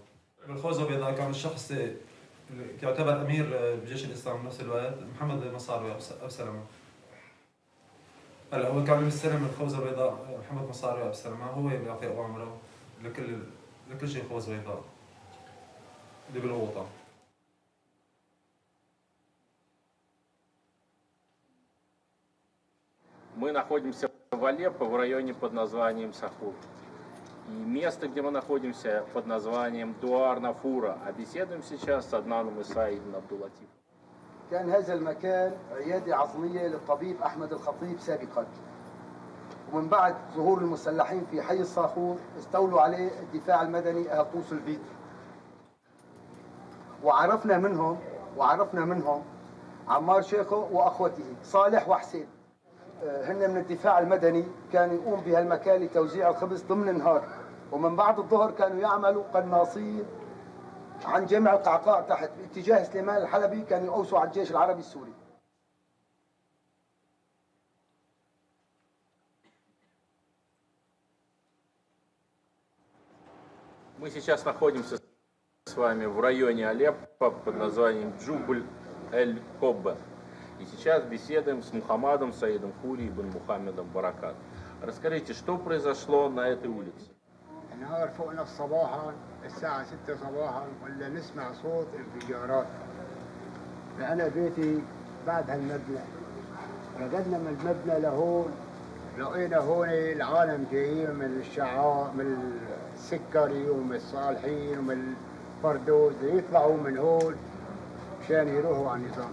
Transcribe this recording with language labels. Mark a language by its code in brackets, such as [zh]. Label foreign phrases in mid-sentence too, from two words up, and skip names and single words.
[ar] بالخوذة البيضاء كان الشخص اللي يعتبر أمير بجيش الإسلام بنفس الوقت محمد مصاري أبو سلمة. هلا هو كان مستلم الخوذة البيضاء محمد مصاري أبو سلمة، هو اللي بيعطي أوامره لكل شيء خوذة بيضاء اللي بالوطن. [ru] Мы находимся в Алеппо в районе под названием Сахур. И место, где мы находимся, под названием Дуар-Нафура. А беседуем сейчас с Аднаном Исаидом Абдулатифом. [ar] كان هذا المكان عيادة عظمية للطبيب أحمد الخطيب سابقا، ومن بعد ظهور المسلحين في حي الصاخور استولوا عليه الدفاع المدني أهل طوس البيت، وعرفنا منهم عمار شيخو وأخوته صالح وحسين. هن من الدفاع المدني كانوا يقوم بهالمكان لتوزيع الخبز ضمن النهار، ومن بعد الظهر كانوا يعملوا قناصين عن جامع القعقاع تحت باتجاه سليمان الحلبي، كانوا يقوسوا على الجيش العربي السوري. [ru] Мы сейчас находимся с вами в районе Алеппо под названием Джубль-эль-Коббе. И сейчас беседуем с Мухаммадом Саидом Хури ибн Мухаммедом Баракат. Расскажите, что произошло на этой улице? [ar] النهار فوقنا صباحا الساعة 6 صباحا ولا نسمع صوت انفجارات. فأنا بيتي بعد هالمبنى، رقدنا من المبنى لهون، لقينا هون العالم جايين من الشعار من السكري ومن الصالحين ومن الفردوس يطلعوا من هون مشان يروحوا على النظام.